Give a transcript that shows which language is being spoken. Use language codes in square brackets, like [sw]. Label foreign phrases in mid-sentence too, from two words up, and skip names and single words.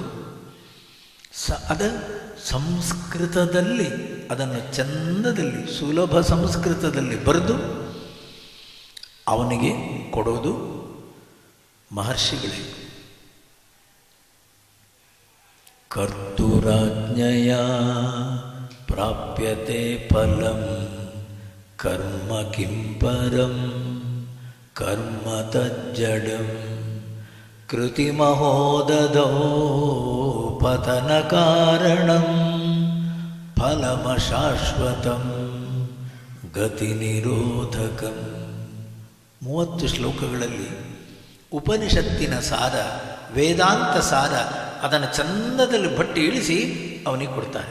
[kn] ಅದ ಸಂಸ್ಕೃತದಲ್ಲಿ ಅದನ್ನು ಚಂದದಲ್ಲಿ ಸುಲಭ ಸಂಸ್ಕೃತದಲ್ಲಿ ಬರೆದು ಅವನಿಗೆ ಕೊಡೋದು ಮಹರ್ಷಿಗಳೇ. [sa] ಕರ್ತುರಾಜ್ಞಯ ಪ್ರಾಪ್ಯತೆ ಫಲಂ ಕರ್ಮ ಕಿಂ ಪರಂ ಕರ್ಮ ತಜ್ಜಡಂ ಕೃತಿಮಹೋದಧೋ ಪತನ ಕಾರಣಂ ಫಲಮಶಾಶ್ವತಂ ಗತಿ ನಿರೋಧಕಂ. [kn] 30 ಶ್ಲೋಕಗಳಲ್ಲಿ ಉಪನಿಷತ್ತಿನ ಸಾರ, ವೇದಾಂತ ಸಾರ, ಅದನ್ನು ಚಂದದಲ್ಲಿ ಭಟ್ಟಿ ಇಳಿಸಿ ಅವನಿಗೆ ಕೊಡ್ತಾರೆ.